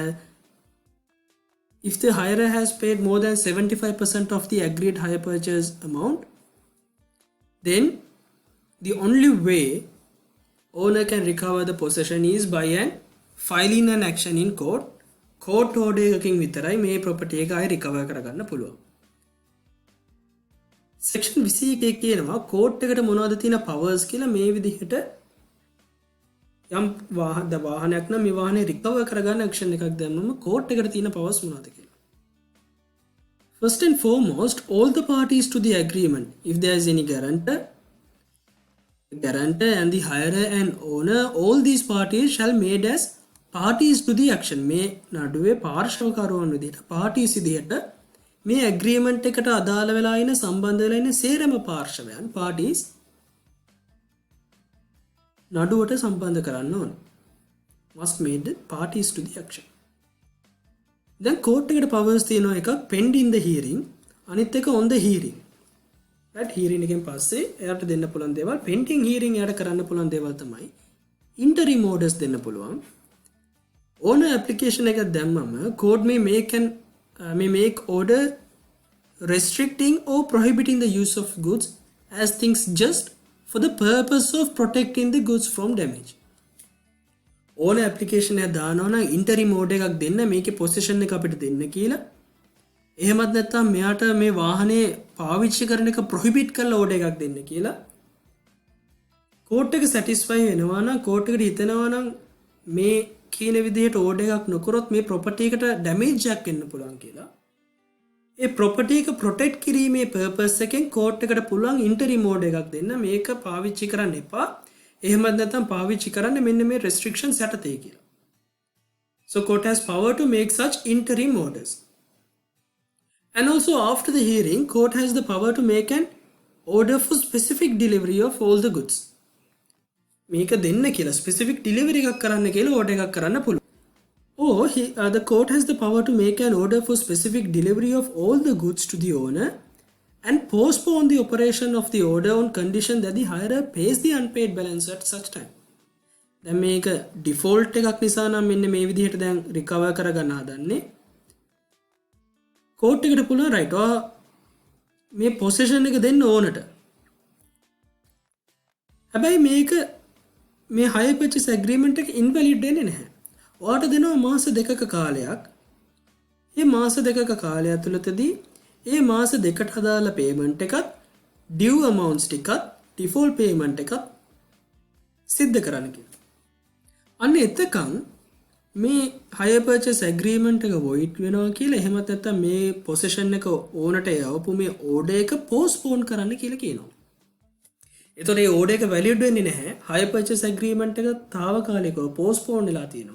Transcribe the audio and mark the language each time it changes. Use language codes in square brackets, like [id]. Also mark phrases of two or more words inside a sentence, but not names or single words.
[en] If the hirer has paid more than 75% of the agreed hire purchase amount, then the only way owner can recover the possession is by an filing an action in court. court order [si] එකකින් විතරයි මේ property එක ආයෙ recover කරගන්න පුළුවන්. section 21 කියනවා court එකට මොනවද තියෙන powers කියලා මේ විදිහට යම් වාහනයක් නම් මේ වාහනේ recover කරගන්න action එකක් දැම්මම court එකට තියෙන powers මොනවද කියලා. [en] First and foremost, all the parties to the agreement, if there is any guarantor and the hirer and owner, all these parties shall made as parties to the action. [si] මේ නඩුවේ පාර්ශ්වකරුවන් විදිහට parties විදිහට මේ agreement එකට අදාළ වෙලා ඉන්න සම්බන්ධ වෙලා ඉන්න සේරම පාර්ශ්වයන් parties නඩුවට සම්බන්ධ කරන්න ඕන. [en] must made parties to the action. [si] දැන් court එකට powers තියෙනවා එකක් [en] pending the hearing [si] අනිත් එක [en] on the hearing. [si] right hearing එකෙන් පස්සේ එයාට දෙන්න පුළුවන් දේවල් [en] pending hearing [si] එයාට කරන්න පුළුවන් දේවල් තමයි [en] interim orders [si] දෙන්න පුළුවන්. [en] owner application [si] එක දැම්මම [en] court may make order restricting or prohibiting the use of goods as things just for the purpose of protecting the goods from damage. [si] ඕන ඇප්ලිකේෂන් එක දානවා නම් [en] interim order [si] එකක් දෙන්න මේකේ පොසිෂන් එක අපිට දෙන්න කියලා. එහෙමත් නැත්නම් මෙයාට මේ වාහනේ පාවිච්චි කරන එක ප්‍රොහිබිට් කරලා ඕඩර් එකක් දෙන්න කියලා. කෝට් එක සැටිස්ෆයි වෙනවා නම් කෝට් එකට හිතනවා නම් මේ කියන විදිහට ඕඩර් එකක් නොකරොත් මේ ප්‍රොපර්ටි එකට ඩැමේජ් එකක් එන්න පුළුවන් කියලා. ඒ ප්‍රොපර්ටි එක ප්‍රොටෙක්ට් කිරීමේ පර්පස් එකෙන් කෝට් එකට පුළුවන් [en] interim order [si] එකක් දෙන්න මේක පාවිච්චි කරන්න එපා. එහෙමත් නැත්නම් පාවිච්චි කරන්න මෙන්න මේ restrictions යටතේ කියලා. [en] So court has power to make such interim orders. And also after the hearing, court has the power to make an order for specific delivery of all the goods. [si] මේක දෙන්න කියලා [en] specific delivery [si] එකක් කරන්න කියලා order එකක් කරන්න පුළුවන්. [en] Or the court has the power to make an order for specific delivery of all the goods to the owner and postpone the operation of the order on condition that the hirer pays the unpaid balance at such time. [si] දැන් මේක default එකක් නිසා නම් මෙන්න මේ විදිහට දැන් recover කරගන්න හදන්නේ. court එකට පුළුවන් right මේ possession එක දෙන්න ඕනට. හැබැයි මේක මේ [en] hire purchase agreement [si] එක invalid වෙන්නේ නැහැ. ඔයාට දෙනවා මාස දෙකක කාලයක්. මේ මාස දෙකක කාලය ඇතුළතදී ඒ මාස දෙකට අදාළ පේමන්ට් එකත් [en] due amounts [si] ටිකත් [en] default payment [si] එකත් සිද්ධ කරන්න කියලා. අන්න එතකන් මේ [en] hire purchase agreement [si] එක void වෙනවා කියලා එහෙමත් නැත්නම් මේ possession එක ඕනට යවපු මේ order එක postpone කරන්න කියලා කියනවා. එතකොට මේ order එක valid වෙන්නේ නැහැ. [en] hire purchase agreement [si] එක తాවකාලිකව postpone වෙලා තියෙනවා.